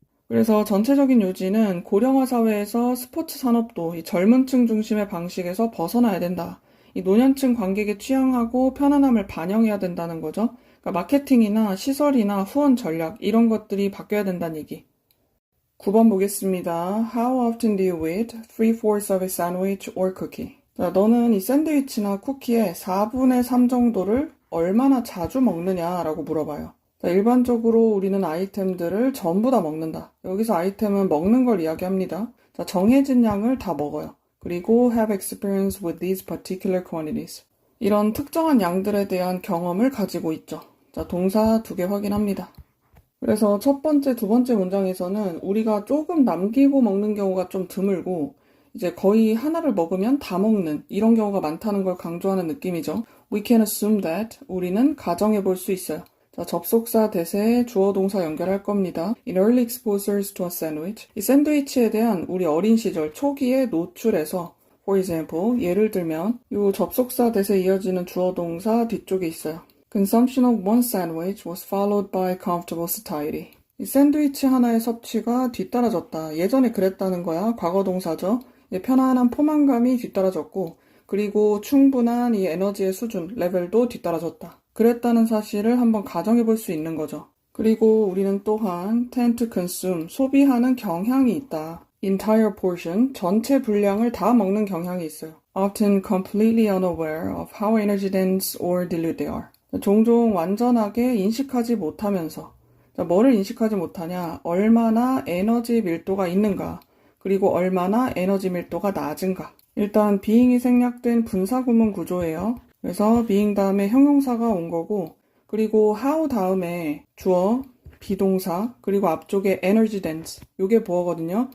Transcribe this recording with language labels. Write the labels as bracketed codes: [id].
[ko] 그래서 전체적인 요지는 고령화 사회에서 스포츠 산업도 이 젊은 층 중심의 방식에서 벗어나야 된다. 이 노년층 관객의 취향하고 편안함을 반영해야 된다는 거죠. 그러니까 마케팅이나 시설이나 후원 전략 이런 것들이 바뀌어야 된다는 얘기. 9번 보겠습니다. [en] How often do you eat 3/4 of a sandwich or cookie? [ko] 자, 너는 이 샌드위치나 쿠키의 4분의 3 정도를 얼마나 자주 먹느냐라고 물어봐요. 자, 일반적으로 우리는 아이템들을 전부 다 먹는다. 여기서 아이템은 먹는 걸 이야기합니다. 자, 정해진 양을 다 먹어요. 그리고 [en] have experience with these particular quantities. [ko] 이런 특정한 양들에 대한 경험을 가지고 있죠. 자, 동사 2개 확인합니다. 그래서 첫 번째, 두 번째 문장에서는 우리가 조금 남기고 먹는 경우가 좀 드물고 이제 거의 하나를 먹으면 다 먹는 이런 경우가 많다는 걸 강조하는 느낌이죠. [en] We can assume that [ko] 우리는 가정해 볼 수 있어요. 자, 접속사 대세에 주어 동사 연결할 겁니다. [en] In early exposures to a sandwich. [ko] 이 샌드위치에 대한 우리 어린 시절 초기의 노출에서 [en] for example, [ko] 예를 들면 이 접속사 대세 이어지는 주어 동사 뒤쪽에 있어요. [en] Consumption of one sandwich was followed by comfortable satiety. [ko] 이 샌드위치 하나의 섭취가 뒤따라졌다. 예전에 그랬다는 거야. 과거 동사죠. 편안한 포만감이 뒤따라졌고 그리고 충분한 이 에너지의 수준, 레벨도 뒤따라졌다. 그랬다는 사실을 한번 가정해 볼 수 있는 거죠. 그리고 우리는 또한 [en] tend to consume, [ko] 소비하는 경향이 있다. [en] entire portion, [ko] 전체 분량을 다 먹는 경향이 있어요. [en] often completely unaware of how energy dense or dilute they are. [ko] 종종 완전하게 인식하지 못하면서 뭐를 인식하지 못하냐? 얼마나 에너지 밀도가 있는가? 그리고 얼마나 에너지 밀도가 낮은가? 일단 being이 생략된 분사구문 구조예요. 그래서 being 다음에 형용사가 온 거고 그리고 how 다음에 주어, 비동사, 그리고 앞쪽에 energy dense 요게 보어거든요.